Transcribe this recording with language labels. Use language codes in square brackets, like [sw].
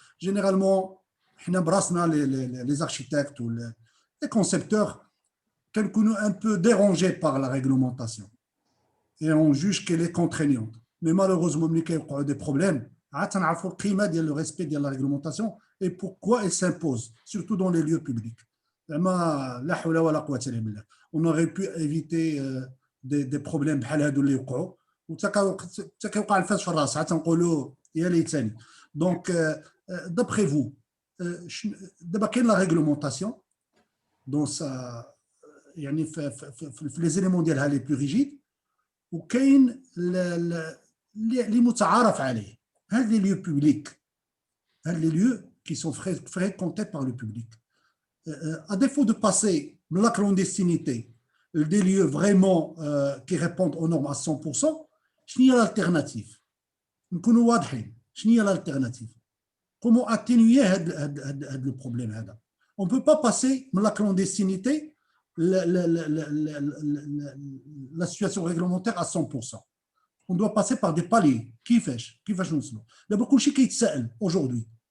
[fr] Généralement, les architectes ou les concepteurs كنكونوا un peu dérangés par la réglementation et on juge qu'elle est contraignante. Mais malheureusement, [ar] ملي كيوقعوا [fr] des problèmes, [ar] عاد تنعرفوا القيمة ديال [fr] le respect de la réglementation et pourquoi elle s'impose, surtout dans les lieux publics. [ar] زعما لا حول ولا قوة إلا بالله. [fr] On aurait pu éviter des problèmes [ar] بحال هادو اللي يوقعوا وتكيوقع الفاس في الراس عاد تنقولوا يا ليتني. [fr] Donc d'après vous, [ar] دابا كاين [fr] la réglementation dans sa [ar] يعني في [fr] les éléments ديالها les plus rigides [ar] وكاين اللي متعارف عليه. [fr] هاد les lieux publics, هاد les lieux qui sont fréquentés par le public. À défaut de passer de la clandestinité des lieux vraiment qui répondent aux normes à 100%, [ar] شنو هي [fr] l'alternative? [ar] نكونوا واضحين شنو هي l'alternative? [fr] Comment atténuer le problème هذا? On ne peut pas passer de la clandestinité la situation réglementaire à 100%. On doit passer par des paliers. [ar] كيفاش نوصلوا؟ دابا كلشي كيتسائل aujourd'hui.